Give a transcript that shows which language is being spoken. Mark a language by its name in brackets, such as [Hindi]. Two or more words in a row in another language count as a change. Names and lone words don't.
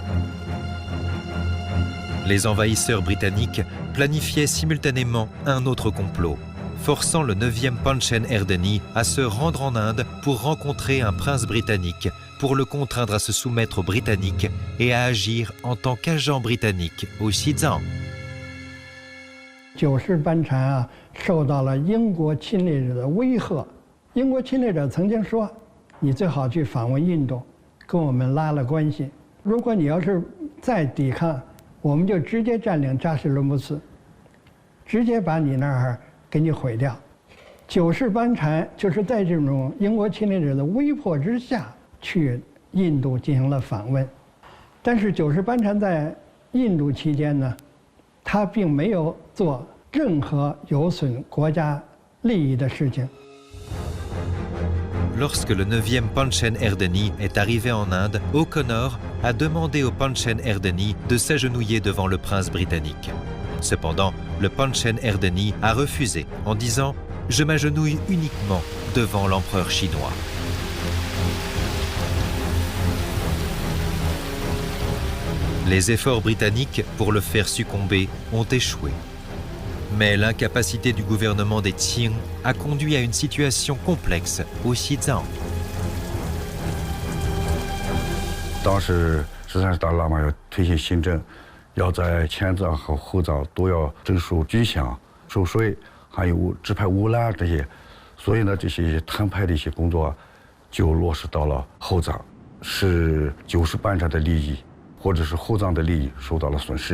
[French] Les envahisseurs britanniques planifiaient simultanément un autre complot, forçant le 9e Panchen Erdeni à se rendre en Inde pour rencontrer un prince britannique, pour le contraindre à se soumettre aux Britanniques et à agir en tant qu'agent britannique au Xizang. [Chinese] 九世班禅啊，受到了英国侵略者的威吓。英国侵略者曾经说：“你最好去访问印度，跟我们拉了关系。如果你要是再抵抗，我们就直接占领扎什伦布寺，直接把你那儿给你毁掉。” 九世班禅就是在这种英国侵略者的威迫之下，去印度进行了访问。但是九世班禅在印度期间呢，他并没有做任何有损国家利益的事情。 [French] Lorsque le 9e Panchen Erdeni est arrivé en Inde, O'Connor a demandé au Panchen Erdeni de s'agenouiller devant le prince britannique. Cependant, le Panchen Erdeni a refusé en disant « Je m'agenouille uniquement devant l'empereur chinois ». Les efforts britanniques pour le faire succomber ont échoué. Mais l'incapacité du gouvernement des Qing a conduit à une situation complexe au Xizang. [Chinese] 当时13世达赖喇嘛要推行新政，要在前藏和后藏都要征收军饷、收税，还有指派乌兰这些，所以呢，这些摊派的一些工作就落实到了后藏，使九世班禅的利益或者是后藏的利益受到了损失。